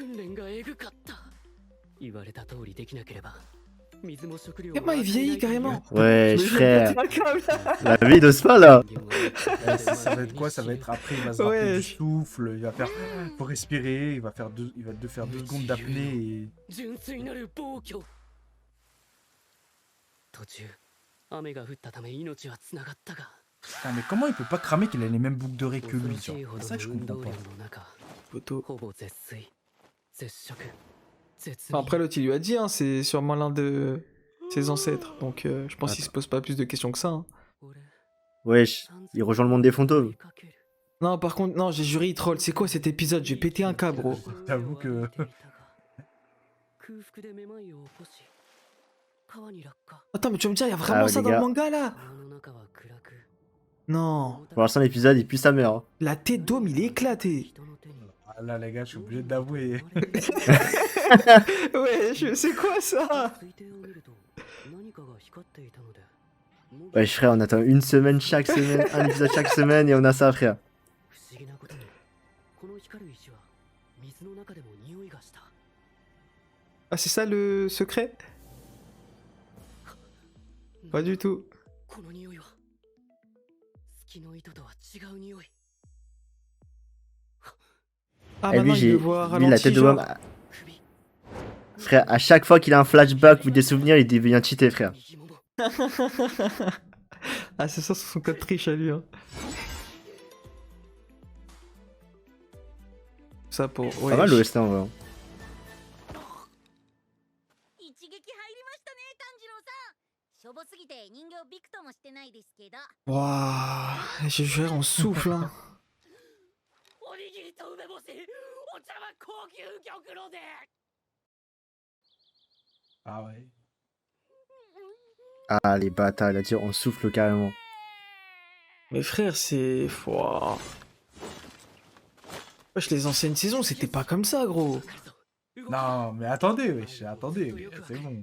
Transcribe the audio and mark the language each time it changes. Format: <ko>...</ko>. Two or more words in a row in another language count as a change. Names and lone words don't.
<fr>Comment il vieillit carrément? Ouais, Mais frère. je vais péter un câble. La vie de ce pas là. Ça va être quoi? Ça va être après, il va se rappeler du souffle, il va faire. Faut respirer, il va faire 2 secondes d'apnée et.</fr> <ja>途中雨が降ったため命はつながったが</ja> <fr>Ah, mais comment il peut pas cramer qu'il a les mêmes boucles d'oreilles que lui,</fr> <ja>恐ろしい</ja> <fr>genre</fr> <ja>ほど</ja> <fr>C'est ça</fr> <ja>の</ja> <fr>que je</fr> <ja>運</ja> <fr>comprends</fr> <ja>動</ja> <fr>pas.</fr> <ja>量の中</ja> <fr>Photo.</fr> <ja>ほぼ絶水絶食絶</ja> <fr>Enfin,</fr> <ja>命</ja> <fr>après, l'autre, il lui a dit, hein, c'est sûrement l'un de ses ancêtres, donc je pense qu'il se pose pas plus de questions que ça. Hein.</fr> <ja>俺</ja> <fr>Wesh, il rejoint le monde des fantômes.</fr> <ja>追いかける</ja> <fr>Non, par contre, non, j'ai juré, il troll. C'est quoi cet épisode? J'ai pété un câble, gros. J'avoue que-</fr> <ja>空腹でめまいを起こし川に落下</ja> <fr>Attends, mais tu vas me dire, il y a vraiment Ah, ça les dans le gars. manga là?</fr> <ja>川の中は暗く</ja> <fr>Non. Pour l'instant, l'épisode, il pue sa mère. Hein. La tête d'homme, il est éclaté.</fr> <ja>人の手に</ja> <fr>Ah là, les gars, je suis obligé d'avouer. Ouais, c'est quoi ça?</fr> <ja>水底を見ると何かが光っていたので</ja> <fr>Wesh, frère, on attend une semaine chaque semaine, un épisode chaque semaine et on a ça, frère.</fr> <ja>不思議なことにこの光る石は水の中でも匂いがした</ja> <fr>Ah, c'est ça le secret? Pas du tout.</fr> <ja>この匂いは月の糸とは違う匂い</ja> <fr>Ah, Et maintenant, lui, il le j'ai voit lui, la ralenti, tête de genre. Wam.</fr> <ja>首</ja> <fr>Frère, à chaque fois qu'il a un flashback ou des souvenirs, il devient cheaté, frère.</fr> <ja>右もも</ja> <fr>Ah, c'est ça son code triche à lui. Hein. Ça pour. Ouais. Pas mal l'OST en vrai. Hein.</fr> <ja>一撃入りましたね炭治郎さんしょぼすぎて人形びくともしてないですけど</ja> <fr>Waouh, je jure, on souffle. Hein.</fr> <ja>おにぎりと梅干しお茶は高級玉露で</ja> <fr>Ah ouais. Ah, les bâtards, il a dit on souffle carrément. Mais frère, c'est. Waouh. Wesh, les anciennes saisons, c'était pas comme ça, gros. Non, mais attendez, wesh, attendez, c'est bon.</fr>